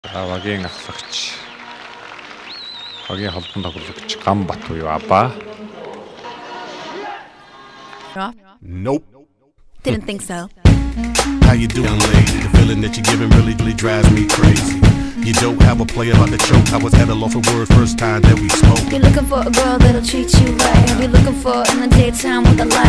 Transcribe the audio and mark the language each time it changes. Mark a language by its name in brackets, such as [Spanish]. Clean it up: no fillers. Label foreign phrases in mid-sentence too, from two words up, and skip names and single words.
[Mongolian] Авагийн ахлагч. Хагийн холбон тоглогч Гамбат буюу Аба. [English] Nope. Didn't think so. How you doing, lady? The feeling that you're giving really drives me crazy. You don't have a player about to choke. I was at a loss for words first time that we spoke. You're looking for a girl that'll treat you right. You're looking for in the daytime with the light.